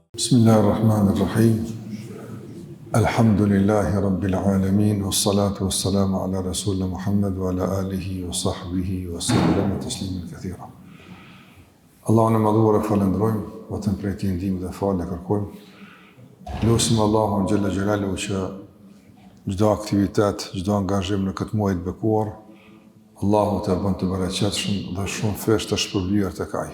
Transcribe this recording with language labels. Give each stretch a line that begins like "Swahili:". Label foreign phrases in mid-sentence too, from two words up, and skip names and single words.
Arabic: بسم الله الرحمن الرحيم الحمد لله رب العالمين والصلاة والسلام على رسولنا محمد وعلى آله وصحبه وسلم تسليما كثيرا.
Albanian: Allahun e madhuar e falendrojmë, vetëm prej tij ndihmë dhe falë kërkojmë. Lutim Allahun
Arabic: جل جلاله
Albanian: që çdo aktivitet, çdo angazhim në këtë muaj të bekuar, Allahu të bën të bereqetshëm dhe shumë fesh të shpërblyer tek ai.